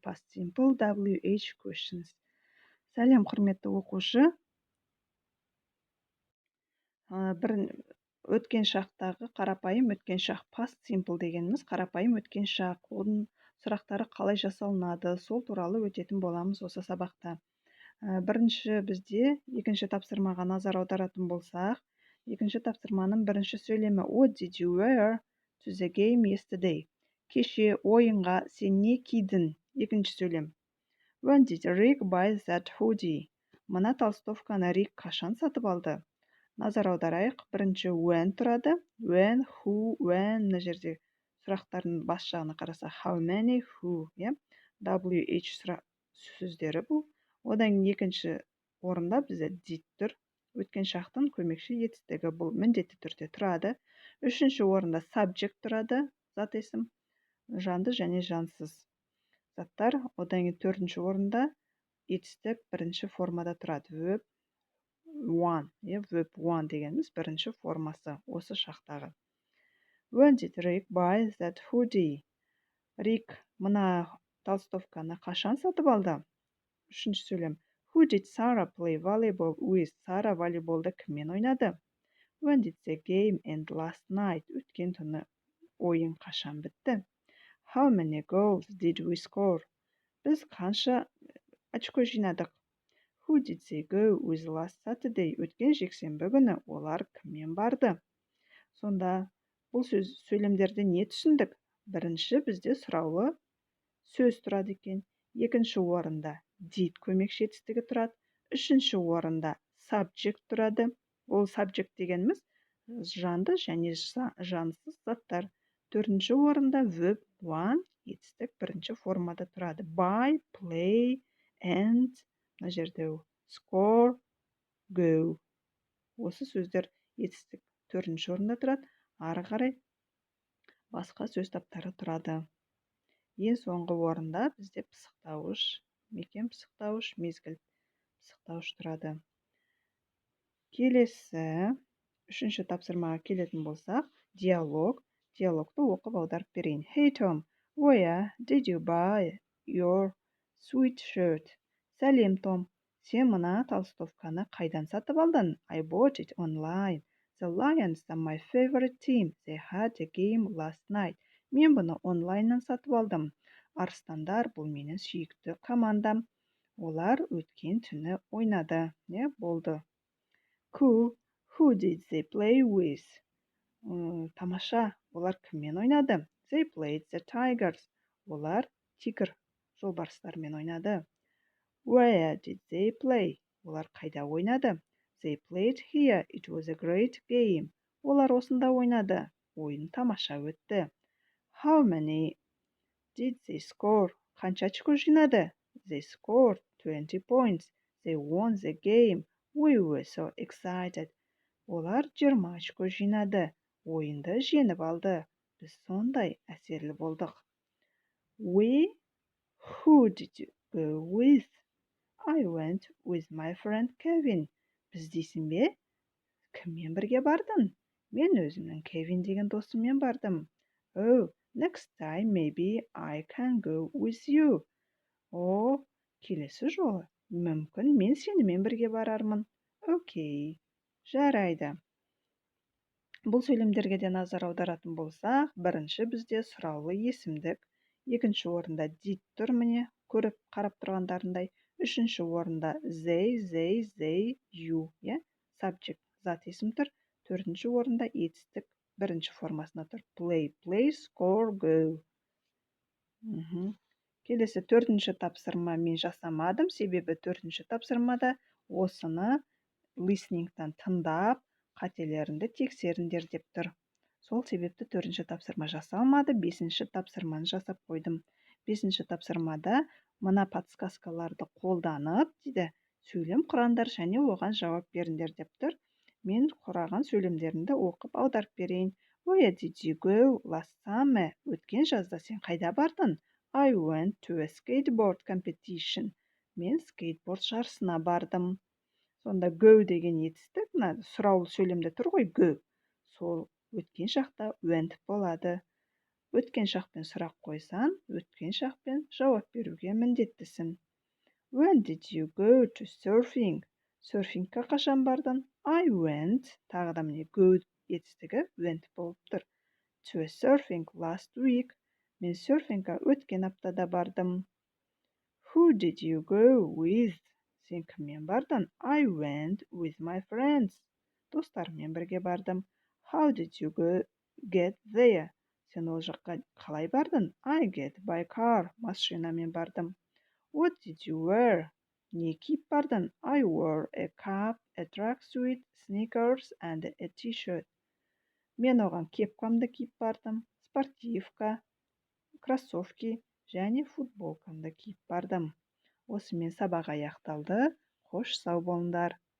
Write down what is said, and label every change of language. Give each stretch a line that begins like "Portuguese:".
English: Past Simple WH questions.
Kazakh: Сәлем, құрметті оқушы. Бір өткен шақтағы қарапайым өткен шақ past simple дегеніміз қарапайым өткен шақ. Оның сұрақтары қалай жасалынады, сол туралы өтетін боламыз осы сабақта. Бірінші бізде екінші тапсырмаға назар аударатын болсақ, екінші тапсырманың бірінші сөйлемі
English: What did you wear to the game yesterday?
Kazakh: Кеше ойынға сен не кидің? Екінші сөйлем.
English: When did Rick buy that hoodie?
Kazakh: Мына толстовканы Рик қашан сатып алды? Назар аударайық. Бірінші when тұрады.
English: When, who, when.
Kazakh: Мына жерде сұрақтардың бас жағына қараса how many, who, WH сөздері бұл. Одан екінші орында бізде did тұр. Өткен шақтың көмекші етістігі бұл міндетті түрде тұрады. Үшінші орында subject тұрады, зат есім, жанды және жансыз заттар. Одан төртінші орында етістік бірінші формада тұрады.
English: Verb one, verb one
Kazakh: дегеніміз бірінші формасы осы шақтағы.
English: When did Rick buy that hoodie?
Kazakh: Рик мына толстовканы қашан сатып алды? Үшінші сөйлем.
English: Who did Sarah play volleyball with?
Kazakh: Сара волейболды кіммен ойнады?
English: When did the game end last night?
Kazakh: Өткен түні ойын қашан бітті?
English: How many goals did we score?
Kazakh: Біз қанша очко жинадық?
English: Who did they go with last Saturday?
Kazakh: Өткен жексенбі күні олар кіммен барды? Сонда бұл сөйлемдерді не түсіндік? Бірінші бізде сұраулы сөз тұрады екен. Екінші орында did көмекші етістігі тұрады. Үшінші орында subject тұрады. Ол subject дегеніміз жанды және жансыз заттар. Төртінші орында verb one етістік бірінші формада тұрады.
English: Buy, play, and,
Kazakh: мына жерде
English: score, go.
Kazakh: Осы сөздер етістік төртінші орында тұрады. Ары қарай басқа сөз таптары тұрады. Ең соңғы орында бізде пысықтауыш, мекен пысықтауыш, мезгіл пысықтауыш тұрады. Келесі, үшінші тапсырмаға келетін болсақ, диалог. Диалогты оқып аударып берейін.
English: Hey Tom, where did you buy your sweatshirt?
Kazakh: Сәлем, Том. Сен мына толстовканы қайдан сатып алдың?
English: I bought it online. The Lions are my favorite team. They had a game last night.
Kazakh: Мен бұны онлайннан сатып алдым. Арыстандар бұл менің сүйікті командам. Олар өткен түні ойнады. Не болды?
English: Cool. Who did they play with?
Kazakh: Тамаша. Олар кіммен ойнады?
English: They played the Tigers.
Kazakh: Олар тигр жолбарыстармен ойнады.
English: Where did they play?
Kazakh: Олар қайда ойнады?
English: They played here. It was a great game.
Kazakh: Олар осында ойнады. Ойын тамаша өтті.
English: How many did they score?
Kazakh: Қанша очко жинады?
English: They scored 20 points. They won the game. We were so excited.
Kazakh: Олар 20 очко жинады. Ойынды жеңіп алды. Біз сондай әсерлі болдық.
English: Who did you go with? I went with my friend Kevin.
Kazakh: Біз дейсің бе? Кіммен бірге бардың? Мен өзімнің Кевин деген досыммен бардым.
English: Oh, next time maybe I can go with you.
Kazakh: Келесі жолы. Мүмкін мен сенімен бірге барармын. Окей, жарайды. Бұл сөйлемдерге де назар аударатын болсақ, бірінші бізде сұраулы есімдік, екінші орында did тұр, міне, көріп қарап тұрғандарындай, үшінші орында they, you, subject, зат есім тұр, төртінші орында етістік бірінші формасына тұр. Play, score, go. Келесі төртінші тапсырма мен жасамадым, себебі төртінші тапсырмада осыны listeningтан тыңдап, қателерінді тексеріңдер деп тұр. Сол себепті төртінші тапсырма жасалмады, бесінші тапсырманы жасап қойдым. Бесінші тапсырмада мына подсказкаларды қолданып, дейді, сөйлем құраңдар және оған жауап беріңдер деп тұр. Мен құраған сөйлемдерімді оқып аударып берейін.
English: Where did you go last summer?
Kazakh: Өткен жазда сен қайда бардың?
English: I went to a skateboard competition.
Kazakh: Мен скейтборд жарысына бардым. Сонда go деген етістік, мына сұраулы сөйлемде тұр ғой go. Сол өткен шақта went болады. Өткен шақпен сұрақ қойсаң, өткен шақпен жауап беруге міндеттісің.
English: When did you go to surfing?
Kazakh: Серфингқа қашан бардың?
English: I went.
Kazakh: Тағы да міне go етістігі went болып тұр.
English: To surfing last week.
Kazakh: Мен серфингқа өткен аптада бардым.
English: Who did you go with?
Kazakh: Сен кіммен бардың?
English: I went with my friends.
Kazakh: Достарыммен бірге бардым.
English: How did you get there?
Kazakh: Сен ол жаққа қалай бардың?
English: I get by car.
Kazakh: Машинамен бардым.
English: What did you wear?
Kazakh: Не киіп бардың?
English: I wore a cap, a tracksuit, sneakers and a t-shirt.
Kazakh: Мен оған кепкамды киіп бардым, спортивка, кроссовки және футболкамды киіп бардым. Осымен сабақ аяқталды. Қош сау болыңдар.